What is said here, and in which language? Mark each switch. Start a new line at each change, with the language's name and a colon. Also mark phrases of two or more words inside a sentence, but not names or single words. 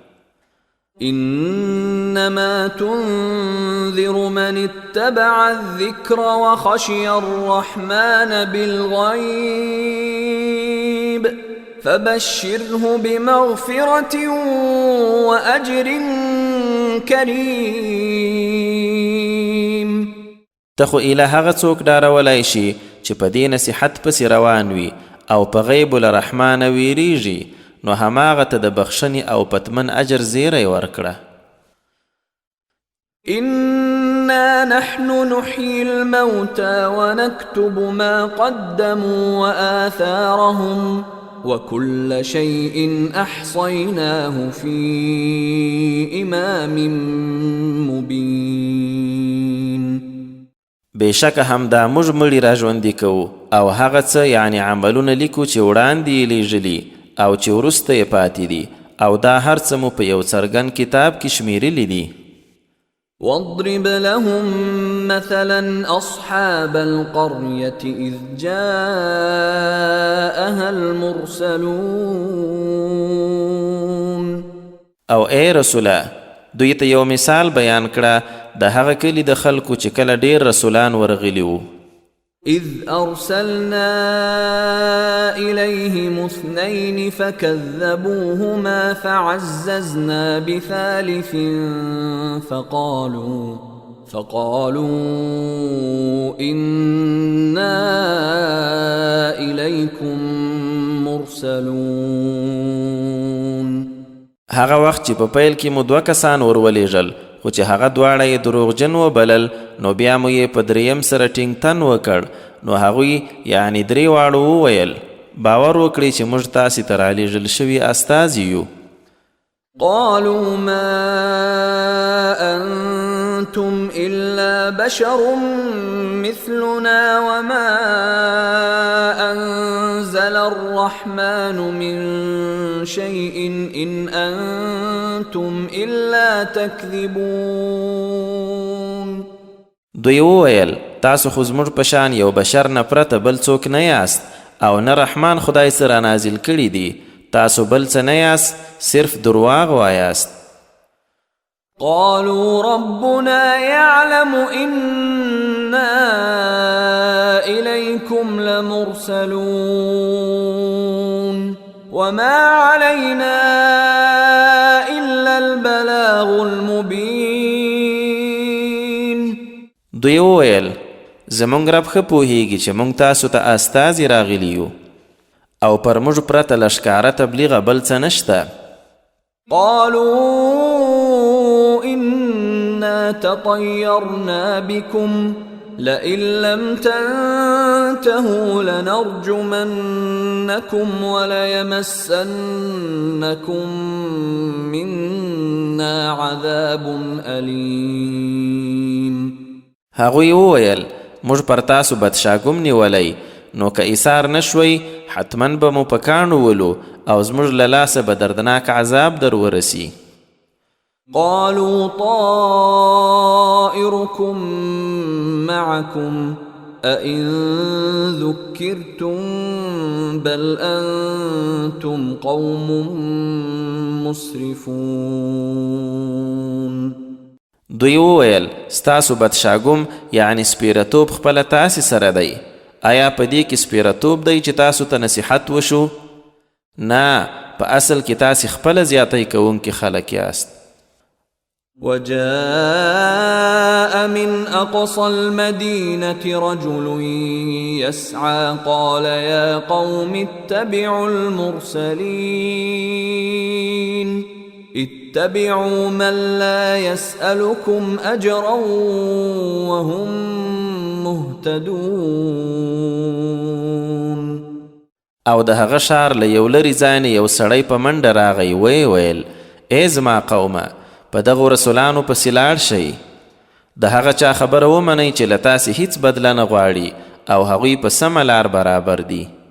Arabic: إنما تنذر من اتبع الذكر وخشي الرحمن بالغيب فبشره بمغفرة وأجر كريم.
Pashto: ته خو ایله هغه څوک ډارولای شي چې په دې نصیحت پسې روان وي او په غیب له رحمانه ویریږي، نو هماغه ته د بخښنې او پتمن اجر زیری ورکړه.
Arabic: إنا نحن نحيي الموتى ونكتب ما قدموا وآثارهم وكل شيء احصيناه في امام مبين.
Pashto: بېشکه همدا موږ مړي را ژوندي کوو او هغه څه یعنی عملونه لیکو چې وړاندې یې لیږلي او چې وروسته یې پاتې دي او دا هر څه مو په یو څرګند کتاب کې شمیرلی دي.
Arabic: واضرب لهم مثلا اصحاب القرية اذ جاءها المرسلون.
Pashto: او ای رسوله دوی ته یو مثال بیان کړه د هغه کلی د خلکو چې کله ډیر رسولان ورغلي وو.
Arabic: اذ ارسلنا اليهم اثنين فكذبوهما فعززنا بثالث فقالوا انا اليكم مرسلون.
Pashto: هغه وخت چې په پیل کې مو 2 کسان ورولېږل خو چې هغه دواړه یې دروغجن وبلل نو بیا مو یې په دریم سره ټینګتن وکړ نو هغوی یعنی 3 واړو وویل باور وکړئ چې موږ تاسې ته رالیږل شوي استازي یو.
Arabic: قالوا ما انتم الا بشر مثلنا وما انزل الرحمن من شيء ان انتم الا تكذبون.
Pashto: دوی وویل تاسو خو زموږ په شان یو بشر نه پرته بل څوک نه یاست او نه رحمان خدای سره نازل کړي دي تاسو بل څه نه یاست صرف درواغ وایاست.
Arabic: قالوا ربنا يعلم إنا إليكم لمرسلون وما علينا إلا البلاغ المبين.
Pashto: دوی وویل زمونږ رب ښه پوهیږي چې مونږ تاسو ته استازي راغلي یو او پر موږ پرته له ښکاره تبلیغه بل څه نشته.
Arabic: قالوا إنا تطيرنا بكم لئن لم تنتهوا لنرجمنكم وليمسنكم منا عذاب أليم.
Pashto: هغوی وویل موږ پر تاسو بدشاګوم نیولی نو که ایثار نشوي حتما به مو په کاڼو ولو او زموږ له لاسه به دردناک عذاب در ورسي.
Arabic: قالوا طائركم معكم أئن ذكرتم بل أنتم قوم مسرفون.
Pashto: دوی وویل ستاسو بدشاګوم یعنی سپیرتوب خپله تاسې سره دی آیا په دې کې سپیرتوب دی چې تاسو ته نصیحت وشو؟ نه په اصل کې تاسې خپله زیاتی کوونکي خلک یاست.
Arabic: وجاء من أقصى المدينة رجل يسعى قال يا قوم اتبعوا المرسلين اتبعوا من لا يسألكم أجرا وهم مهتدون.
Pashto: او د هغه ښار له یو لرې ځای نه یو سړی په منډه راغی ویې ویل ای زما قومه په دغو رسولانو پسې لاړ شئ د هغه چا خبره ومنئ چې له تاسې هیڅ بدله نه غواړي او هغوی په سمه لار برابر دي.